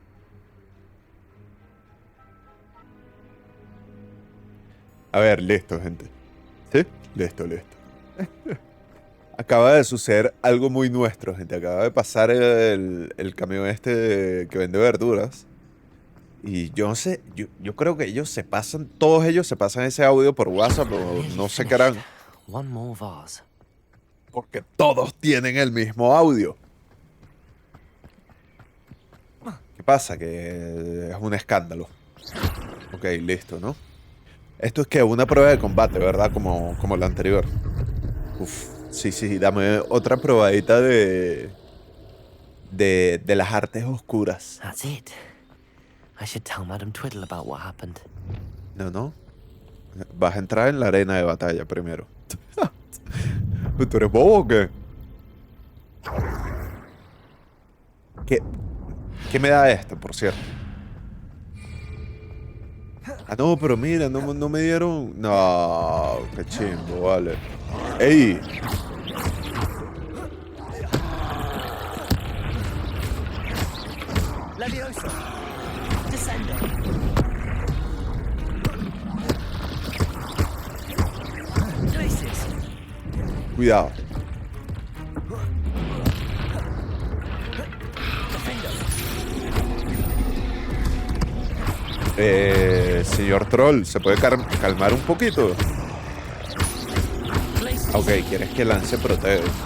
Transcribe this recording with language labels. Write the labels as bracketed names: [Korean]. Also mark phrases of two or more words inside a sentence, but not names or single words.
[Spanish] A ver, listo, gente. ¿Sí? Listo. Acaba de suceder algo muy nuestro, gente. Acaba de pasar el camión este que vende verduras. Y yo no sé, yo creo que todos ellos se pasan ese audio por WhatsApp o no sé qué harán. [English] One more vase. [Spanish] Porque todos tienen el mismo audio. ¿Qué pasa? Que es un escándalo. Ok, listo, ¿no? Esto es que una prueba de combate, ¿verdad? Como la anterior. Uf, sí, dame otra probadita de las artes oscuras. [English] That's it. I should tell Madame Twiddle about what happened. No. [Spanish] Vas a entrar en la arena de batalla primero. ¿Tú eres bobo o qué? ¿Qué me da esto, por cierto? Ah, no, pero mira, no me dieron... No, qué chimbo, vale. ¡Ey! Leviosa. Descendo. Glaciers. Cuidado. Señor Troll, ¿se puede calmar un poquito? Ok, ¿quieres que lance protege?